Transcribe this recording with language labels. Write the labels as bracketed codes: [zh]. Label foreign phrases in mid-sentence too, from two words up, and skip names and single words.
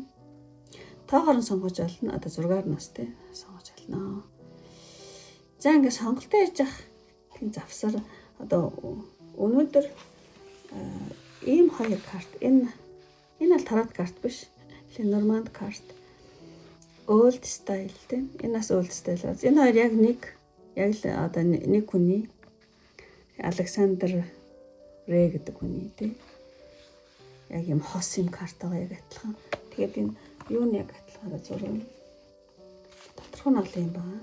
[mn] Тоогоор нь сонгож олно. Одоо 6-аар нас тий сонгож олно. За ингээд сонголтоо хийж явах тийм завсар одоо өнөөдөр ийм хоёр карт энэ аль тарот карт биш. Lenormand карт. [en] Old style тий. [mn] Энэ бас [en] old style [mn] байна. Энэ хоёр яг л одоо нэг хүний Александр Рэ гэдэг хүний тий. Яг юм хос юм картагаа яг адилхан. Тэгээд энэ юу нэг адилхан зураг. Тодорхой нь олон юм байна.